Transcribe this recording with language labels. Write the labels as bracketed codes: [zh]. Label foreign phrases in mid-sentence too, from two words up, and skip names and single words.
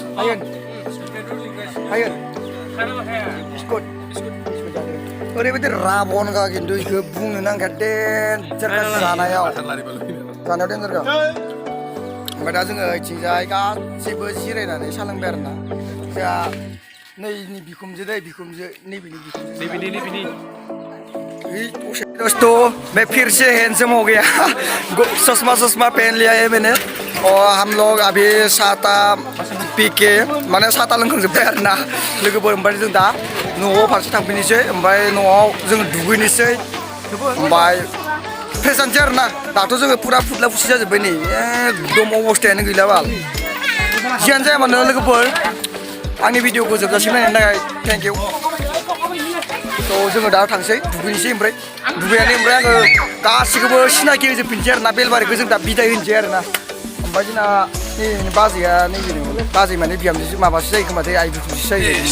[brx] हायेन बिस्कुट ओरैबायदि राबनगा खिन्थु बेखौ बुंनो नांगौ देन्जारखा जानायाव देन्जारखा ओमफ्राय दा जोङो इथिंजाय गासैबो जिरायनानै सा लोंबाय आरोना जोंहा नैनि बिखुमजो दै बिखुमजो नैबेनि [hi] दोस्तों मैं फिर से हैंडसम हो गया चश्मा पहन लिया है मैंने और हम लोग अभी साता पी के माने [brx] साता लोंखांजोब्बाय आरोना लोगोफोर ओमफ्राय जों दा न'आव फारसे थांफिनोसै ओमफ्राय न'आव जों दुगैनोसै ओमफ्राय फ्रेश जानोसै आरोना दाथ' जोङो फुरा फुदला फुसि जाजोब्बाय नै एकदम अबस्थायानो गैला बाल जियानो जाया मानो लोगोफोर आंनि भिडिअखौ जोबजासिम नायनायनि थाखाय [en] thank you [brx] थ' जोङो दा थांसै दुगैनोसै ओमफ्राय दुगैनानै ओमफ्राय आङो गासिखौबो सिनाखि होजोबफिनसै आरोना बेलबारिखौ जों दा बिदाय होनोसै आरोना ओमफ्राय जोंना बाजैया नैबे बाजै माने बिहामजो माबासो जायो खोमाथाय आइ बिखुनजोसो जायो